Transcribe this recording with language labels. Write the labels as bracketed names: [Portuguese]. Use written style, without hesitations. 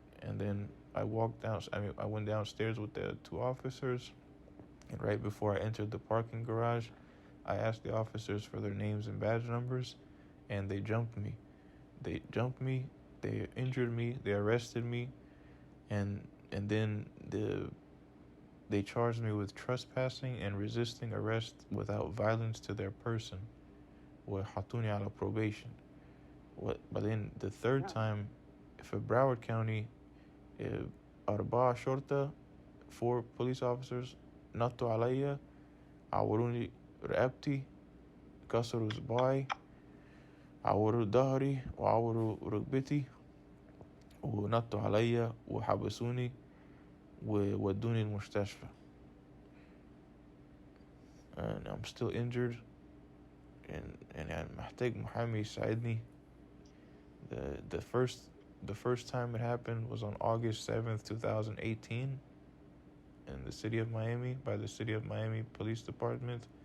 [English] And then I went downstairs with the two officers, and right before I entered the parking garage, I asked the officers for their names and badge numbers, and they jumped me. They injured me, they arrested me, and then they charged me with trespassing and resisting arrest without violence to their person. [Arabic] وحطوني على probation. [English] But then the third time, for Broward County, [Arabic] أربعة شرطة, [English] 4 police officers, [Arabic] نطوا عليا, عوروني رقبتي, كسروا صباعي, عوروا ظهري, وعوروا ركبتي, ونطوا عليا, وحبسوني, وودوني المستشفى. [English] And I'm still injured, and [Arabic] أنا محتاج محامي يساعدني. [English] The first time it happened was on August 7th, 2018, in the city of Miami, by the City of Miami Police Department.